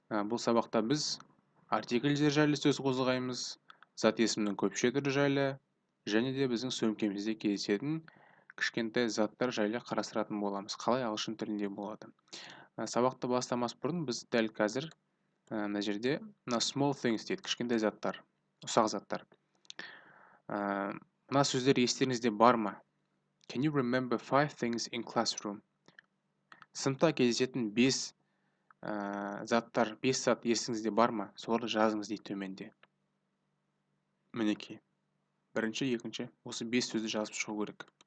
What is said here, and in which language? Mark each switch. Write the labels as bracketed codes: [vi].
[kk] Бұл сабақта біз артикльдер жайлы сөз қозғаймыз, зат есімнің көпше түрі жайлы, және де біздің сөмкемізде кездесетін кішкентай заттар жайлы қарастыратын боламыз. Қалай ағылшын тілінде болады. Сабақты бастамас бұрын біз дәл қазір мына жерде small things дейді, кішкентай заттар, ұсақ заттар. Мына сөздер естеріңізде бар ма? [en] Can you remember 5 things in classroom? [kk] Сыныпта кездесетін 5 заттар, 5 зат есіңізде бар ма? Соларды жазыңыз дейді төменде. Мінекей. Бірінші, екінші, осы 5 сөзді жазып шығу керек.